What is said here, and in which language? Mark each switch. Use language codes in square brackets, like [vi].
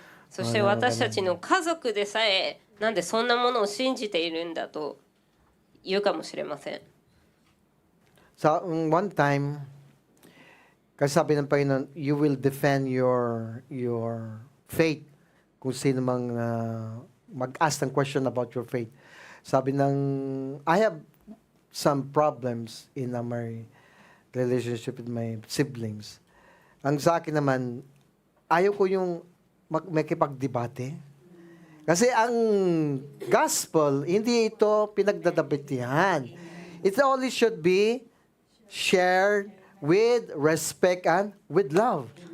[ja] そして私たちの家族でさえなんでそんなものを信じているんだと言うかもしれません。 [tl] So, one time, kasi sabi ng Panginoon, [en] you will defend your faith. [tl] Kung sino mang mag-ask ng question [en] about your faith. [tl] Sabi ng, [en] I have some problems in my relationship with my siblings. [tl] Ang sa akin naman, ayaw ko yung makipagdebate. Kasi ang gospel, hindi ito pinagdadabitihan. [en] It only should be shared with respect and with love.